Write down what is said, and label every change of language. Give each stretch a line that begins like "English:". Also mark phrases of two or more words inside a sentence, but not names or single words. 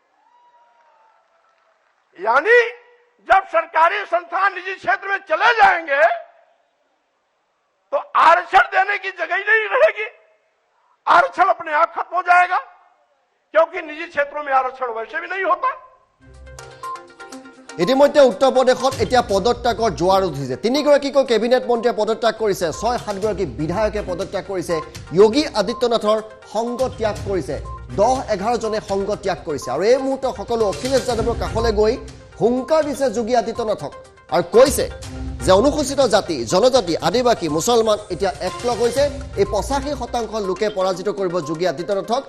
Hindi: यानी जब सरकारी संस्थान निजी क्षेत्र में चले जाएंगे तो आरक्षण देने की जगह ही नहीं रहेगी, आरक्षण अपने आप खत्म हो जाएगा, क्योंकि निजी क्षेत्रों में आरक्षण वैसे भी नहीं होता।
Assamese: ইতিমধ্যে উত্তৰ প্ৰদেশত এতিয়া পদত্যাগৰ জোৱাৰ উঠিছে। 3গৰাকীকৈ কেবিনেট মন্ত্ৰীয়ে পদত্যাগ কৰিছে, 6-7গৰাকী বিধায়কে পদত্যাগ কৰিছে, যোগী আদিত্যনাথৰ সংগ ত্যাগ কৰিছে, 10-11 জনে সংগ ত্যাগ কৰিছে। আৰু এই মুহূৰ্তত সকলো অখিলেশ যাদৱৰ কাষলৈ গৈ হুংকাৰ দিছে যোগী আদিত্যনাথক আৰু কৈছে যে অনুসূচিত জাতি, জনজাতি, আদিবাসী, মুছলমান এতিয়া একলগ হৈছে, এই 85% লোকে পৰাজিত কৰিব যোগী আদিত্যনাথক।